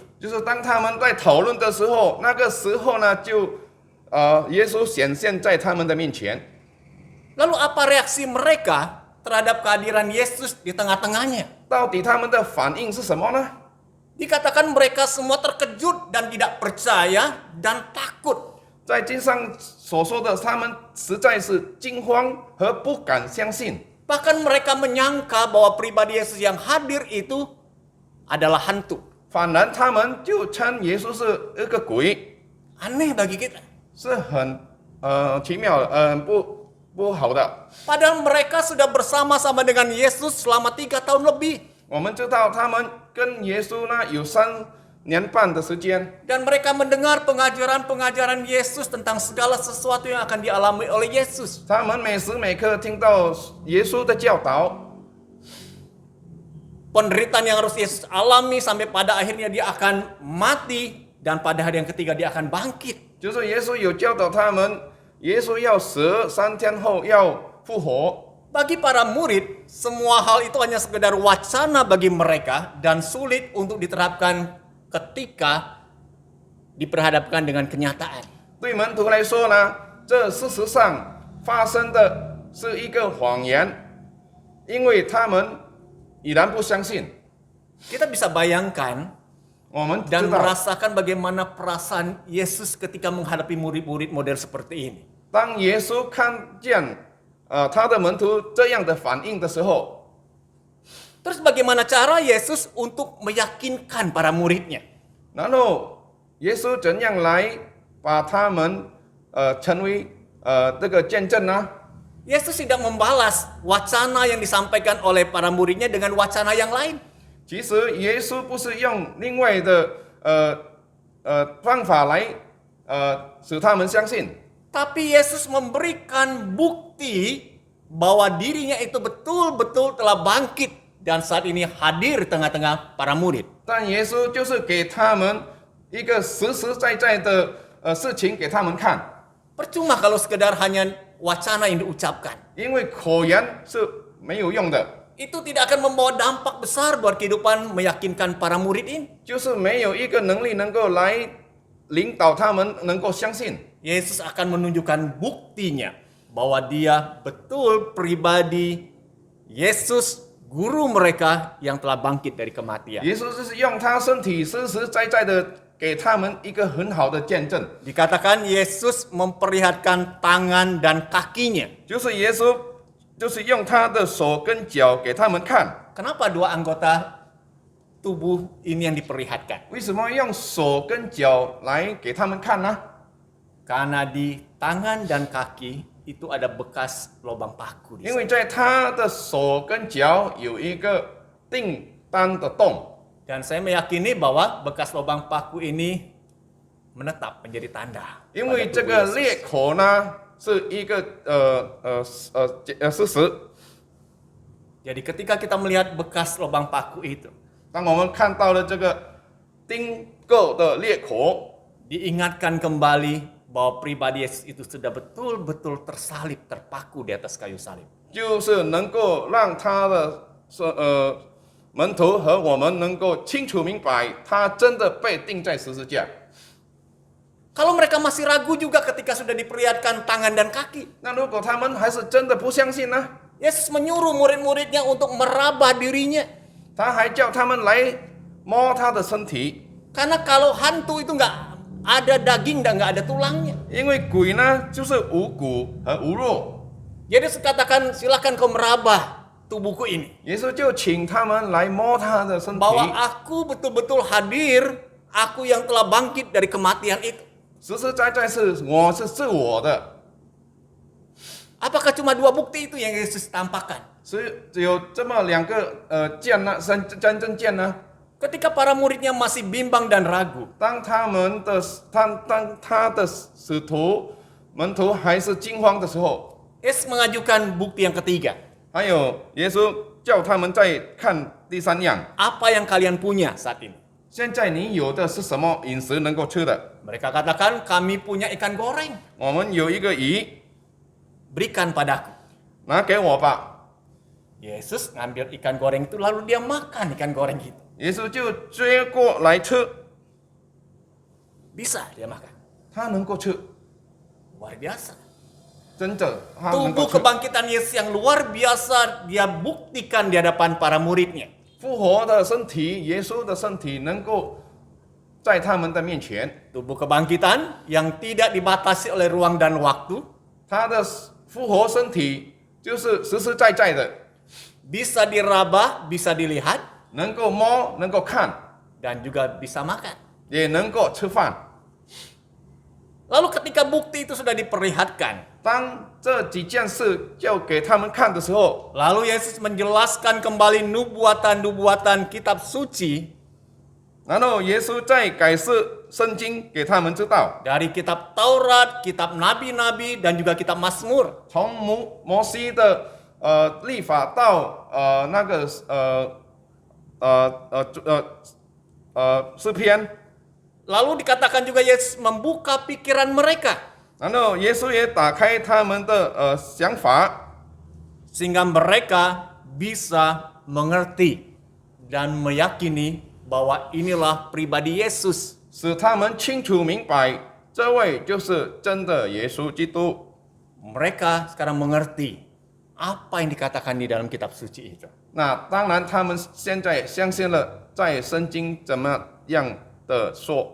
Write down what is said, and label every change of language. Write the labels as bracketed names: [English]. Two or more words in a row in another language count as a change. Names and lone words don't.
[Chinese] 就是当他们在讨论的时候，那个时候呢，耶稣显现在他们的面前。 [Indonesian] Lalu apa reaksi mereka terhadap kehadiran Yesus di tengah-tengahnya? [Chinese] 到底他们的反应是什么呢？ [Indonesian] Dikatakan mereka semua terkejut dan tidak percaya dan takut. [Chinese] 在经上所说的，他们实在是惊慌和不敢相信。 [Indonesian] Bahkan mereka menyangka bahwa pribadi Yesus yang hadir itu adalah hantu. [Chinese] 反然，他们就称耶稣是一个鬼， [Indonesian] Aneh bagi kita. [Chinese] 是很奇妙的，不好的。 [Indonesian] Padahal mereka sudah bersama-sama dengan Yesus selama 3 tahun lebih. [Chinese] 我们知道他们跟耶稣呢有3年半的时间， [Indonesian] Dan mereka mendengar pengajaran-pengajaran Yesus tentang segala sesuatu yang akan dialami oleh Yesus. [Chinese] 他们每时每刻听到耶稣的教导， [Indonesian] Penderitaan yang harus Yesus alami sampai pada akhirnya dia akan mati dan pada hari yang ketiga dia akan bangkit. [Chinese] 就是耶稣有教导他们，耶稣要死，3天后要复活。 [Indonesian] Bagi para murid, semua hal itu hanya sekedar wacana bagi mereka dan sulit untuk diterapkan ketika diperhadapkan dengan kenyataan. [Chinese] 对门徒来说呢，这事实上发生的是一个谎言，因为他们依然不相信。 [Indonesian] Kita bisa bayangkan [Chinese] 我们知 [Indonesian] dan [Chinese] 道， [Indonesian] merasakan bagaimana perasaan Yesus ketika menghadapi murid-murid model seperti ini. [Chinese] 当耶稣看见他的门徒这样的反应的时候， [Indonesian] Terus bagaimana cara Yesus untuk meyakinkan para muridnya? [Chinese] 然后耶稣怎样来把他们成为这个见证呢？ [Indonesian] Yesus tidak membalas wacana yang disampaikan oleh para muridnya dengan wacana yang lain. [Chinese] 其实耶稣不是用另外的方法来使他们相信， [Indonesian] Tapi Yesus memberikan bukti bahwa dirinya itu betul-betul telah bangkit dan saat ini hadir di tengah-tengah para murid. [Chinese] 但耶稣就是给他们一个实实在在的事情给他们看， [Indonesian] Percuma kalau sekedar hanya wacana yang diucapkan. [Chinese] 因为口言是没有用的， [Indonesian] Itu tidak akan membawa dampak besar buat kehidupan meyakinkan para murid ini. [Chinese] 就是没有一个能力能够来领导他们能够相信。 [Indonesian] Yesus akan menunjukkan buktinya bahwa dia betul pribadi Yesus, guru mereka yang telah bangkit dari kematian. [Chinese] 耶稣就是用他身体实实在在的给他们一个很好的见证， [Indonesian] Dikatakan Yesus memperlihatkan tangan dan kakinya. [Chinese] 就是耶稣就是用他的手跟脚给他们看。 [Indonesian] Kenapa dua anggota tubuh ini yang diperlihatkan? [Chinese] 为什么用手跟脚来给他们看呢？ [Indonesian] Karena di tangan dan kaki itu ada bekas lubang paku. [Chinese] 因为在他的手跟脚有一个订单的洞， [Indonesian] Dan saya meyakini bahwa bekas lubang paku ini menetap menjadi tanda. [Chinese] 因为 [Indonesian] pada [Chinese] 这 [Indonesian] tubuh [Chinese] 个 [Indonesian] Yesus. [Chinese] 裂口呢是一个事实。 [Indonesian] Jadi ketika kita melihat bekas lubang paku itu, [Chinese] 当我们看到了这个钉构的裂口， [Indonesian] diingatkan kembali bahwa pribadi Yesus itu sudah betul-betul tersalib, terpaku di atas kayu salib. [Chinese] 就是能够让他的门徒和我们能够清楚明白，他真的被钉在十字架。 [Indonesian] Kalau mereka masih ragu juga ketika sudah diperlihatkan tangan dan kaki. [Chinese] 那如果他们还是真的不相信呢？ [Indonesian] Yesus menyuruh murid-muridnya untuk meraba dirinya. [Chinese] 他还叫他们来摸他的身体， [Indonesian] Karena kalau hantu itu nggak ada daging dan nggak ada tulangnya. [Chinese] 因为鬼呢就是无骨和无肉。 [Indonesian] Jadi katakan silakan kau meraba tubuhku ini. [Chinese] 耶稣就请他们来摸他的身体， [Indonesian] Bahwa aku betul-betul hadir, aku yang telah bangkit dari kematian itu. [Chinese] 实实在在是我是自我的， [Indonesian] Apakah cuma 2 bukti itu yang Yesus tampakkan? [Chinese] 只有这么2个剑呢，真正剑呢。 [Indonesian] Ketika para muridnya masih bimbang dan ragu, [Chinese] 当他的使徒门徒还是惊慌的时候， [Indonesian] Yesus mengajukan bukti yang ketiga. [Chinese] 还有耶稣叫他们再看第3样。 [Indonesian] Apa yang kalian punya saat ini? [Chinese] 现在你有的是什么饮食能够吃的？ [Indonesian] Mereka katakan, kami punya ikan goreng. [Chinese] 我们有一个鱼， [Indonesian] Berikan padaku. [Chinese] 拿给我吧。 [Indonesian] Yesus ngambil ikan goreng itu lalu dia makan ikan goreng itu. [Chinese] 耶稣就接过来吃， [Indonesian] Bisa dia makan. [Chinese] 他能够吃， [Indonesian] Luar biasa. [Chinese] 真的他能够 [Indonesian] Tubuh [Chinese] 吃。 [Indonesian] kebangkitan Yesus yang luar biasa dia buktikan di hadapan para muridnya. [Chinese] 复活的身体，耶稣的身体能够在他们的面前， [Indonesian] Tubuh kebangkitan yang tidak dibatasi oleh ruang dan waktu. [Chinese] 他的复活身体就是实实在在的， [Indonesian] Bisa diraba, bisa dilihat, [Chinese] 能够摸，能够看， [Indonesian] dan juga bisa makan. [Chinese] 也能够吃饭。 [Indonesian] Lalu ketika bukti itu sudah diperlihatkan, [Chinese] 当这几件事就给他们看的时候， [Indonesian] lalu Yesus menjelaskan kembali nubuatan-nubuatan kitab suci [Chinese] 然后耶稣再解释圣经给他们知道， [Indonesian] dari kitab Taurat, kitab nabi-nabi, dan juga kitab Mazmur. [Chinese] 从摩西的律法到那个诗篇， [Indonesian] Lalu dikatakan juga Yesus membuka pikiran mereka [Chinese] 然后耶稣也打开他们的想法， [Indonesian] sehingga mereka bisa mengerti dan meyakini bahwa inilah pribadi Yesus. [Chinese] 使他们清楚明白，这位就是真的耶稣基督。 [Indonesian] Mereka sekarang mengerti apa yang dikatakan di dalam kitab suci itu. [Chinese] 那当然，他们现在相信了，在圣经怎么样的说。